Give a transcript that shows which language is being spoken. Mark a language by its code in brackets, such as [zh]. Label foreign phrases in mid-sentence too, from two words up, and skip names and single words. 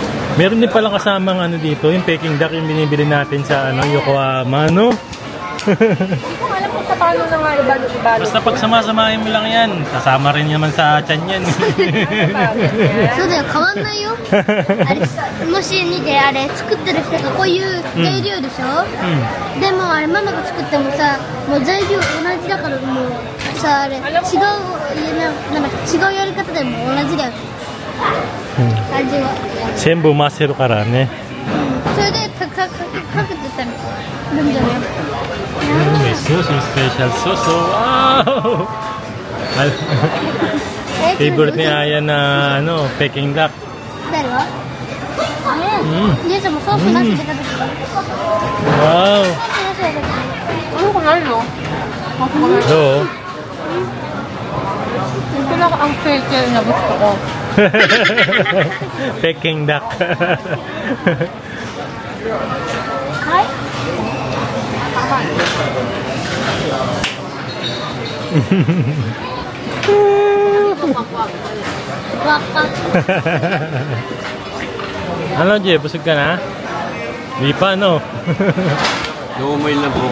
[tl] Meron din palang kasamang ano dito, yung Peking duck yung binibili natin sa ano, Yokohama, no? Hindi ko alam kung paano na nga ibalo-ibalo. Basta pag sama-samahin mo lang yan, kasama rin naman sa tiyan yan. [ja] そうだよ、変わんないよ。あれもし見て、あれ作ってる人がこういう材料でしょ、でもあれママが作ってもさ、もう材料同じだからもうさ、あれ違う、なんか違うやり方でも同じだよ。味は。全部混ぜるからね。それでかけてたらいいんじゃない？ [tl] May suso, special suso. Wow! Favorite ni Aya na ano, Peking duck. [ja] 誰は？姉さんもソースなしで食べてた。 [tl] Wow! Ano ko na yun? Do. Ito lang ang fake na gusto ko. Peking duck. [ja] はい。 [tl] Ano, Jay? Busog ka na? Di pa, no? Lumay lang po.